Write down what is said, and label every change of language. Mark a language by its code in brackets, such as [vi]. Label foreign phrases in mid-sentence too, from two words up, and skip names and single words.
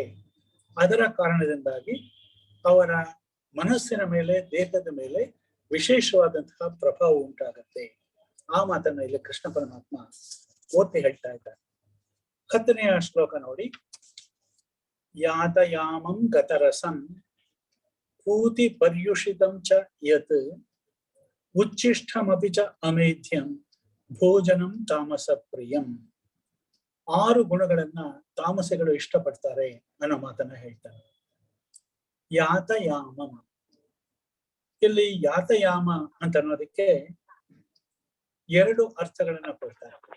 [kn] ಅದರ ಕಾರಣದಿಂದಾಗಿ ಅವರ ಮನಸ್ಸಿನ ಮೇಲೆ, ದೇಹದ ಮೇಲೆ ವಿಶೇಷವಾದಂತಹ ಪ್ರಭಾವ ಉಂಟಾಗತ್ತೆ. ಆ ಮಾತನ್ನ ಇಲ್ಲಿ ಕೃಷ್ಣ ಪರಮಾತ್ಮ ಒತ್ತಿ ಹೇಳ್ತಾ ಇದ್ದಾರೆ. 10ನೆಯ ಶ್ಲೋಕ ನೋಡಿ. [sa] ಯಾತಯಾಮಂ ಗತರಸಂ ಪೂತಿ ಪರ್ಯುಷಿತಂ ಚ ಯತ್ ಉಚ್ಚಿಷ್ಟಮಪಿ ಚ ಅಮೇಧ್ಯಂ ಭೋಜನಂ ತಾಮಸ ಪ್ರಿಯಂ. [kn] 6 ಗುಣಗಳನ್ನ ತಾಮಸಗಳು ಇಷ್ಟಪಡ್ತಾರೆ ಅನ್ನೋ ಮಾತನ್ನ ಹೇಳ್ತಾರೆ. ಯಾತಯಾಮಂ, ಇಲ್ಲಿ ಯಾತಯಾಮ ಅಂತ ಅನ್ನೋದಕ್ಕೆ 2 ಅರ್ಥಗಳನ್ನ ಕೊಡ್ತಾರೆ.